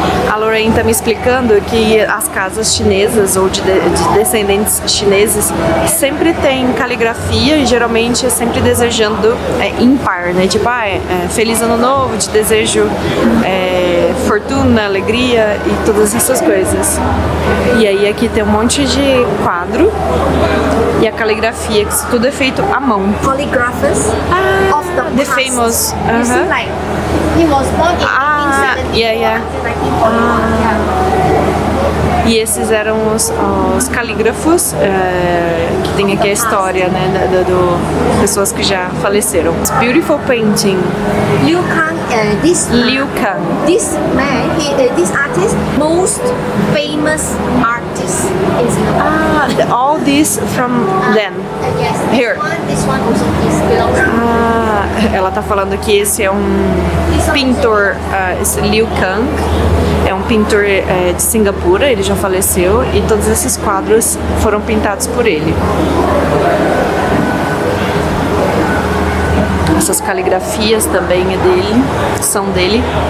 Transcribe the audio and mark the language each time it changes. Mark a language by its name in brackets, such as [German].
[Portuguese] A Lorraine tá me explicando que as casas chinesas ou de descendentes chineses sempre tem caligrafia e geralmente é sempre desejando ímpar, né? Tipo, Feliz Ano Novo, te desejo fortuna, alegria e todas essas coisas. E aí aqui tem um monte de quadro e a caligrafia, que isso tudo é feito à mão. [English] Polygraphers of the past. Famous. You see, like, he was born in 1971. [Portuguese] E esses eram os calígrafos que tem aqui a história, né, pessoas que já faleceram. [English] It's beautiful painting. Liu Kang, Liu Kang. This man, this artist, most famous artist in Singapore. All this from them. Yes. Here. This one also is belongs. [Portuguese] Ela tá falando que esse é um pintor, esse Liu Kang, é um pintor de Singapura, ele já faleceu e todos esses quadros foram pintados por ele. Essas caligrafias também é dele, são dele.